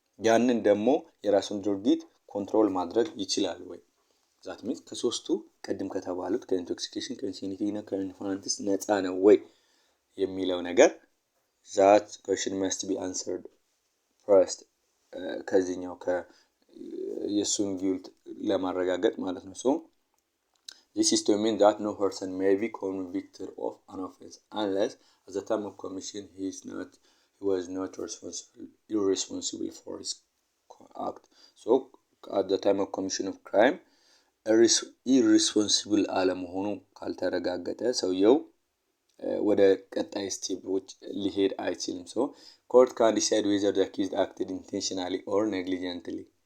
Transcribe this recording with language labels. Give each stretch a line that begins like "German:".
Amharic: ያንን ደግሞ የራሱን ድርጊት ኮንትሮል ማድረግ ይችላል ወይ? ዛት ሚንስ ከሶስቱ ቀድም ከተባሉት ከኢንቶክሲኬሽን ከኢንሴኒቲ እና ከኢንፋንትስ ነፃ ነው ወይ የሚለው ነገር
English: that question must be answered first
Amharic: ከዚህኛው የሱን ጊልት ለማረጋገጥ ማለት ነው።
English: this is to mean that no person may be convicted of an offense unless at the time of commission he was not irresponsible for his act.
Amharic: At the time of commission of crime irresponsible አለመሆኑ ካልተረጋገጠ ሰውየው ወደ ቀጣይ ስቴፖች ሊሄድ አይችልም።
English: court can decide whether the accused acted intentionally or negligently